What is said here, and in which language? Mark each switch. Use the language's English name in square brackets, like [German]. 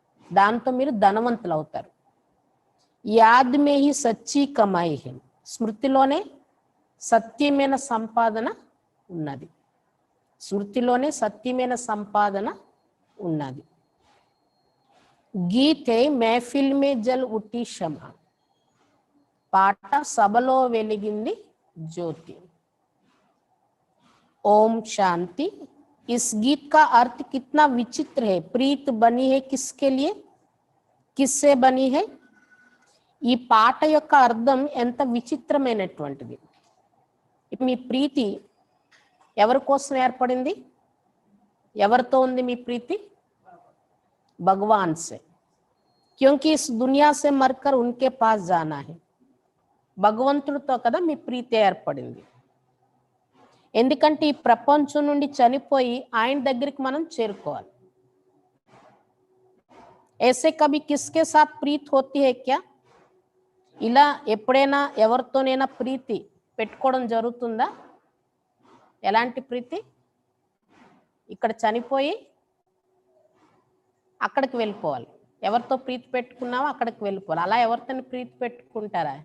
[Telugu] దాంతో మీరు ధనవంతులు అవుతారు. [Hindi] యాద్ మే హి సచ్చి కమాయి హై, [Telugu] స్మృతిలోనే సత్యమైన సంపాదన ఉన్నది. స్మృతిలోనే సత్యమైన సంపాదన ఉన్నది. [Hindi] గీతే మెహఫిల్ మే జల్ ఉట్టి షమ, [Telugu] పాట సభలో వెలిగింది జ్యోతి. [Hindi] ओम शांति। इस गीत का अर्थ कितना विचित्र है। प्रीत बनी है किसके लिए, किससे बनी है? [Telugu] ఈ పాట యొక్క అర్థం ఎంత విచిత్రమైనటువంటిది. మీ ప్రీతి ఎవరి కోసం ఏర్పడింది? ఎవరితో ఉంది మీ ప్రీతి? [Hindi] భగవాన్ సే, క్యోంకి is Duniya say మర్కర్ ఉన్కే pass Jana high. [Telugu] భగవంతుడితో కదా మీ ప్రీతి ఏర్పడింది. ఎందుకంటే ఈ ప్రపంచం నుండి చనిపోయి ఆయన దగ్గరికి మనం చేరుకోవాలి. [Hindi] ऐसे कभी किसके साथ प्रीत होती है क्या? [Telugu] ఇలా ఎప్పుడైనా ఎవరితోనైనా ప్రీతి పెట్టుకోవడం జరుగుతుందా? ఎలాంటి ప్రీతి? ఇక్కడ చనిపోయి అక్కడికి వెళ్ళిపోవాలి. ఎవరితో ప్రీతి పెట్టుకున్నావో అక్కడికి వెళ్ళిపోవాలి. అలా ఎవరితో ప్రీతి పెట్టుకుంటారా?